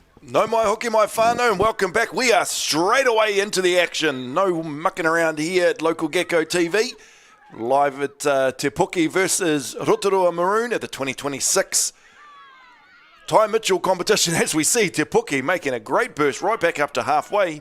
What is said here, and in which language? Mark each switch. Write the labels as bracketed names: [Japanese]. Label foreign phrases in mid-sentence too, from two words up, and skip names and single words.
[Māori] No mai hoki mai whānau, [English] and welcome back. We are straight away into the action. No mucking around here at Local Gecko TV. Live at Te Puke versus Rotorua Maroon at the 2026 Ty Mitchell competition. As we see, Te Puke making a great burst right back up to halfway.